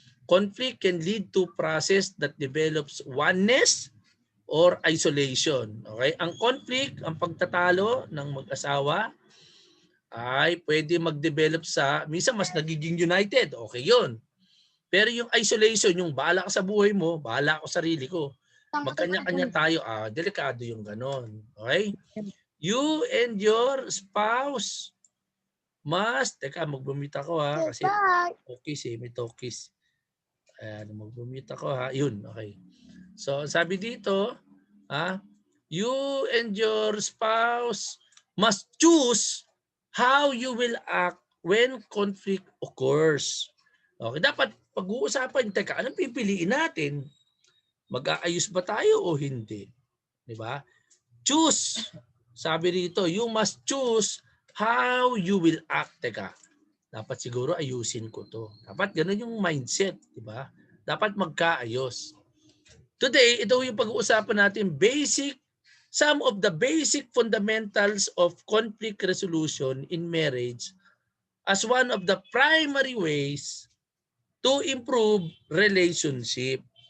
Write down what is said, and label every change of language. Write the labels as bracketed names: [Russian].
[English] Conflict can lead to process that develops oneness or isolation. Okay? [Filipino] Ang conflict, ang pagtatalo ng mag-asawa ay pwede mag-develop sa, minsan mas nagiging united. Okay yun. Pero yung isolation, yung bahala ka sa buhay mo, bahala ako sa sarili ko. Magkanya-kanya tayo, delikado yung ganon. Okay? [English] You and your spouse must, [Filipino] teka, mag-mute ako kasi talkies may talkies. Ayan, mag-mute ako Yun, [English] okay. So, [Filipino] sabi dito, [English] you and your spouse must choose how you will act when conflict occurs. [Filipino] Okay, dapat pag-uusapan, teka, anong pipiliin natin? Mag-aayos ba tayo o hindi? Di ba? Choose. Sabi rito, [English] you must choose how you will act. [Filipino] Teka, dapat siguro ayusin ko to. Dapat ganun yung mindset. Di ba? Dapat magkaayos. [English] Today, [Filipino] ito yung pag-uusapan natin, [English] some of the basic fundamentals of conflict resolution in marriage as one of the primary ways to improve relationship.